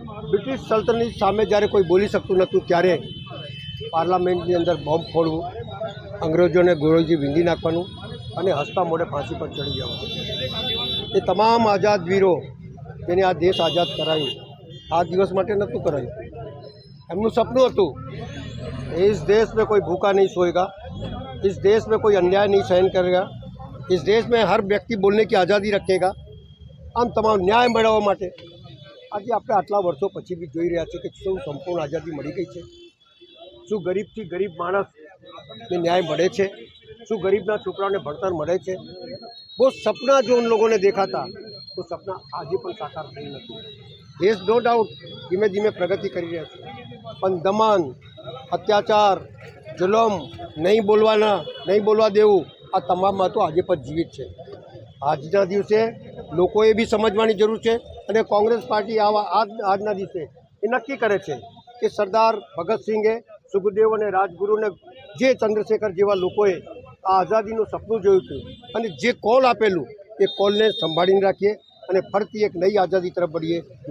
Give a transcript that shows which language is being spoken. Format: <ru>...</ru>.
<gu>British સલ્તનત સામે જ્યારે કોઈ બોલી શકતું નહોતું ત્યારે પાર્લામેન્ટની અંદર બોમ્બ ફોડવું, અંગ્રેજોને ગોળીથી વીંધી નાખવાનું અને હસતા મોઢે ફાંસી પર ચડી જવાનું। એ તમામ આઝાદ વીરો જેને આ દેશ આઝાદ કરાયું, આ દિવસ માટે નહોતું કરાયું। એમનું સપનું હતું</gu> <hi>इस देश में कोई भूखा नहीं सोएगा, इस देश में कोई अन्याय नहीं सहन करेगा, इस देश में हर व्यक्ति बोलने की आज़ादी रखेगा।</hi> <gu>આમ તમામ ન્યાય મેળવવા માટે આજે આપણે આટલા વર્ષો પછી બી જોઈ રહ્યા છીએ કે શું સંપૂર્ણ આઝાદી મળી ગઈ છે? શું ગરીબથી ગરીબ માણસને ન્યાય મળે છે? શું ગરીબના છોકરાઓને ભણતર મળે છે?</gu> <hi>वो सपना जो उन लोगों ने देखा था वो सपना</hi> <gu>આજે પણ સાકાર થયું નથી। દેશ</gu> <en>no doubt</en> <gu>ધીમે ધીમે પ્રગતિ કરી રહ્યા છે, પણ દમન, અત્યાચાર, જુલમ, નહીં બોલવા દેવું, આ તમામમાં તો આજે પણ જીવિત છે। આજના દિવસે લોકોએ બી સમજવાની જરૂર છે અને કોંગ્રેસ પાર્ટી આજના દિવસે એ નક્કી કરે છે કે સરદાર ભગતસિંહે, સુખદેવ અને રાજગુરુને જે ચંદ્રશેખર જેવા લોકોએ આ આઝાદીનું સપનું જોયું હતું અને જે કોલ આપેલું એ કોલને સંભાળીને રાખીએ અને ફરતી એક નવી આઝાદી તરફ વળીએ।</gu>